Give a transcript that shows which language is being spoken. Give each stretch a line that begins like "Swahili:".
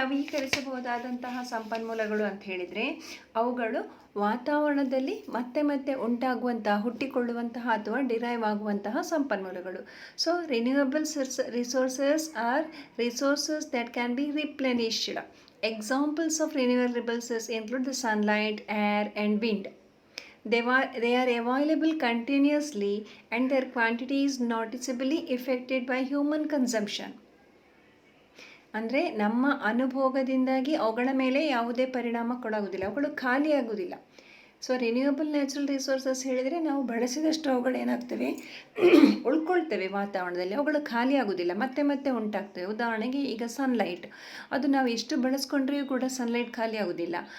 Kannada: ಪುನರ್ನವೀಕರಿಸಬಹುದಾದಂತಹ ಸಂಪನ್ಮೂಲಗಳು ಅಂತ ಹೇಳಿದರೆ ಅವುಗಳು ವಾತಾವರಣದಲ್ಲಿ ಮತ್ತೆ ಮತ್ತೆ ಹುಟ್ಟಿಕೊಳ್ಳುವಂತಹ ಅಥವಾ ಡಿರೈವ್ ಆಗುವಂತಹ ಸಂಪನ್ಮೂಲಗಳು.
English: So renewable resources are resources that can be replenished. Examples of renewable resources include the sunlight, air and wind. They are available continuously and their quantity is noticeably affected by human consumption.
Kannada: ಅಂದರೆ ನಮ್ಮ ಅನುಭೋಗದಿಂದಾಗಿ ಅವುಗಳ ಮೇಲೆ ಯಾವುದೇ ಪರಿಣಾಮ ಕೊಡೋದಿಲ್ಲ, ಅವುಗಳು ಖಾಲಿಯಾಗುವುದಿಲ್ಲ. So renewable natural resources ಹೇಳಿದರೆ ನಾವು ಬಳಸಿದಷ್ಟು ಅವುಗಳೇನಾಗ್ತವೆ, ಉಳ್ಕೊಳ್ತೇವೆ ವಾತಾವರಣದಲ್ಲಿ, ಅವುಗಳು ಖಾಲಿ ಆಗೋದಿಲ್ಲ, ಮತ್ತೆ ಮತ್ತೆ ಉಂಟಾಗ್ತವೆ. ಉದಾಹರಣೆಗೆ ಈಗ ಸನ್ಲೈಟ್, ಅದು ನಾವು ಎಷ್ಟು ಬಳಸ್ಕೊಂಡ್ರೂ ಕೂಡ ಸನ್ಲೈಟ್ ಖಾಲಿ ಆಗೋದಿಲ್ಲ.